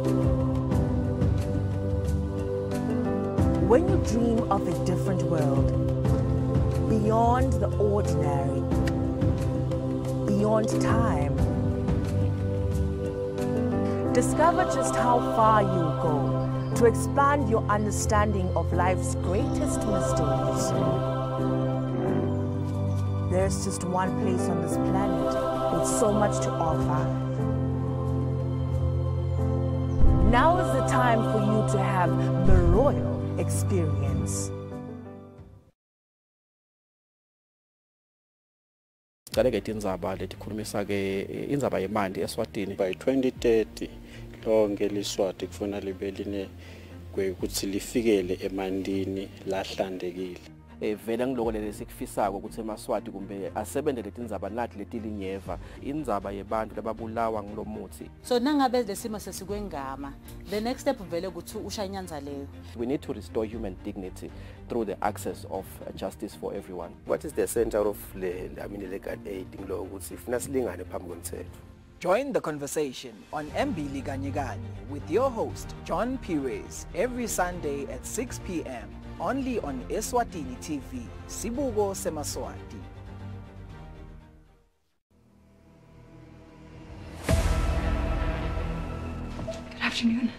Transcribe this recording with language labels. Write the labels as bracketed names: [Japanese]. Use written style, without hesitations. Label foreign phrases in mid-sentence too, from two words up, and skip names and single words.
[English] When you dream of a different world, beyond the ordinary, beyond time, discover just how far you'll go to expand your understanding of life's greatest mysteries. There's just one place on this planet with so much to offer. Now is the time for you to have the royal experience. [Swati] Indzaba letikhulumisa ke indzaba yemandi eSwatini. By 2030 lonke liswati kufuna libe line ukuthi lifikele emandini lahlandekile. Vele ngiloko lesikufisako ukuthi emaswati kumbe asebenzele tindzaba nathi letilinyeva indzaba yebantu lababulawa ngulomuthi. So nangabe lesimo sesikwengama, [English] the next step [Swati] vele ukuthi ushanyanza leyo. [English] We need to restore human dignity through the access of justice for everyone. What is the center of legal aid [Swati] ngilo ukuthi ifuna silingane phambi komthetho? [English] Join the conversation on Mbili Kanye Kanye with your host John Pires every Sunday at 6 p.m. only on Eswatini TV, Sibuko Semaswati. Good afternoon.